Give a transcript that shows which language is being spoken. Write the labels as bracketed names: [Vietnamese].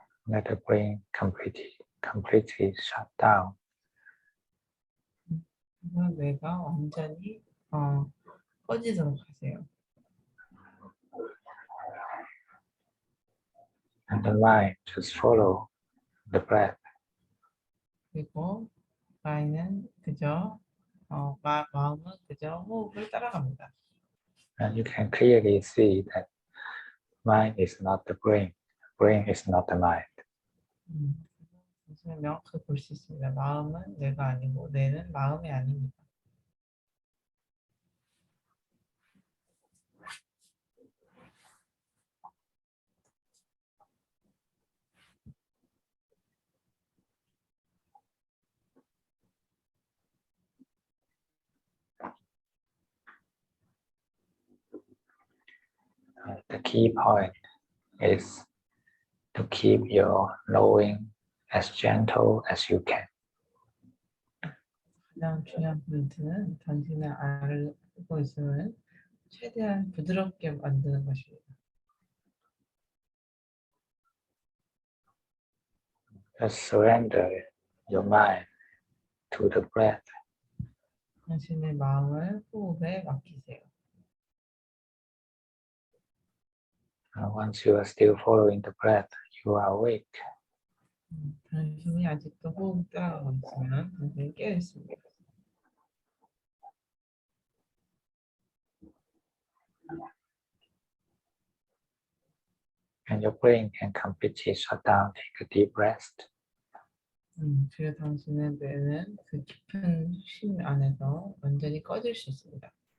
[English] Let the brain completely shut down. [Korean] 그래서 뇌가 완전히 꺼지도록 하세요. [English] And the mind just follow the breath. [Korean] 그리고 마음은 그저 마음은 그저 호흡을 따라갑니다. [English] And you can clearly see that mind is not the brain. Brain is not the mind. [Korean] 그래서 명확하게 볼 수 있습니다. 마음은 뇌가 아니고 뇌는 마음이 아닙니다. [English] The key point is to keep your knowing as gentle as you can. [Korean] 가장 중요한 포인트는 당신의 알고 있음을 최대한 부드럽게 만드는 것입니다. [English] Just surrender your mind to the breath. [Korean] 당신의 마음을 호흡에 맡기세요. [English] Once you are still following the breath, you are awake. [Korean] 당신이 아직도 호흡 따라가고 있으면 당신이 깨어 있습니다. [English] And your brain can completely shut down. Take a deep rest. [Korean] 그래서 당신의 뇌는 그 깊은 쉼 안에서 완전히 꺼질 수 있습니다.